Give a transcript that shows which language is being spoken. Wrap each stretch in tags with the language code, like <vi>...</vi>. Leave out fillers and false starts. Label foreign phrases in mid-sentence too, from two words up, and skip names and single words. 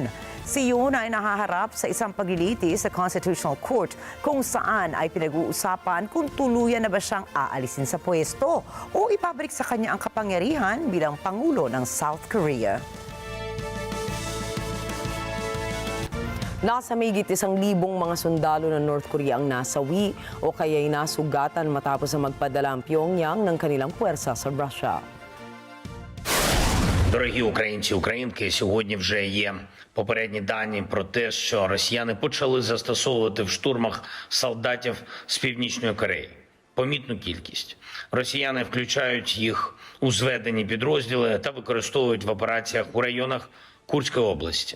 <tl>Si Yoon ay nahaharap sa isang paglilitis sa Constitutional Court kung saan ay pinag-uusapan kung tuluyan na ba siyang aalisin sa pwesto o ipabalik sa kanya ang kapangyarihan bilang Pangulo ng South Korea. Nasa mahigit 1,000 mga sundalo ng North Korea ang nasawi o kaya'y nasugatan matapos na magpadala ang Pyongyang ng kanilang puwersa sa Russia.</tl> <uk>Дорогі українці, українки, сьогодні вже є попередні дані про те, що росіяни почали застосовувати в штурмах солдатів з Північної Кореї. Помітну кількість. Росіяни включають їх у зведені підрозділи та використовують в операціях у районах Курської області.</uk>